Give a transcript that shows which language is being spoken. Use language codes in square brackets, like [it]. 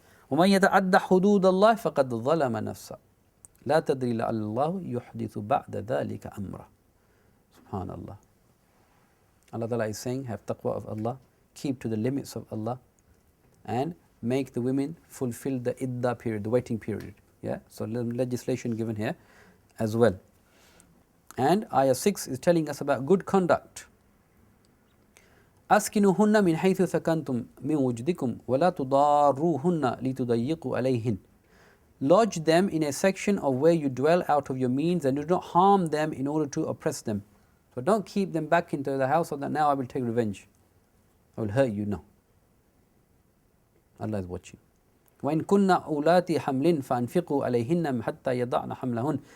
[ar] ومن يتعد حدود الله فقد ظلم نفسه لا تدري لعل الله يحدث بعد ذلك أمره. Subhanallah. [en] Allah Ta'ala is saying, have taqwa of Allah, keep to the limits of Allah, and make the women fulfill the iddah period, the waiting period. Yeah? So legislation given here as well. And ayah 6 is telling us about good conduct. [ar] أسكنوهن من حيث سكنتم من وجدكم ولا تضاروهن لتضيقوا عليهن. [en] Lodge them in a section of where you dwell out of your means, and do not harm them in order to oppress them. So don't keep them back into the house so that now I will take revenge. I will hurt you. No. Allah is watching. [ar] وَإِن كُنَّ أُولَاتِ حَمْلٍ فَأَنْفِقُوا عَلَيْهِنَّ حَتَّى يَضَعْنَ حَمْلَهُنْ.